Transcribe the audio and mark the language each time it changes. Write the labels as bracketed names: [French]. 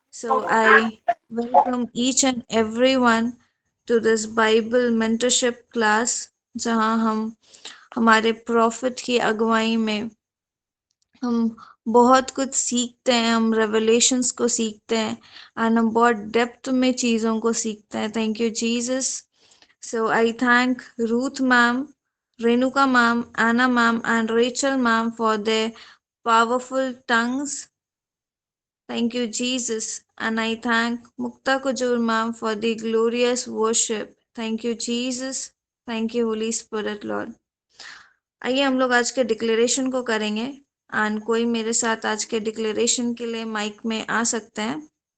[English] So I welcome each and everyone to this Bible mentorship class [Hindi] जहाँ हम हमारे profit की अगुवाई में हम बहुत कुछ सीखते हैं, हम रेवलेशंस को सीखते हैं एंड हम बहुत डेप्थ में चीज़ों को सीखते हैं. [English] Thank you Jesus. So I thank Ruth ma'am, Renuka ma'am, Anna ma'am and Rachel ma'am for their powerful tongues. Thank you, Jesus. And I thank Mukta Kujur ma'am for the glorious worship. Thank you, Jesus. Thank you, Holy Spirit, Lord. [Hindi] आइए हम लोग आज के declaration को करेंगे and कोई मेरे साथ आज के डिक्लेरेशन के लिए माइक में आ सकते हैं.